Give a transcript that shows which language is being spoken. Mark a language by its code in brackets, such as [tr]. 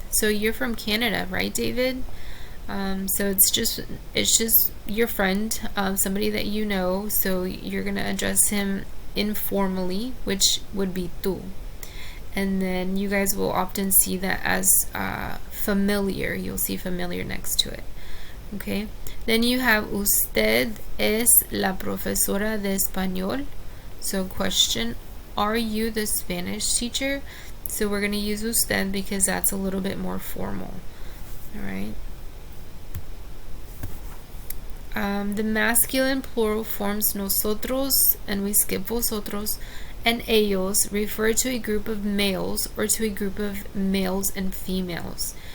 [en] So you're from Canada, right, David? So it's just your friend, somebody that you know. So you're gonna address him informally, which would be tú. And then you guys will often see that as familiar. You'll see familiar next to it. Okay. Then you have [es] usted es la profesora de español. [en] So question, are you the Spanish teacher? So we're going to use usted because that's a little bit more formal. Alright. The masculine plural forms nosotros, and we skip vosotros, and ellos refer to a group of males or to a group of males and females.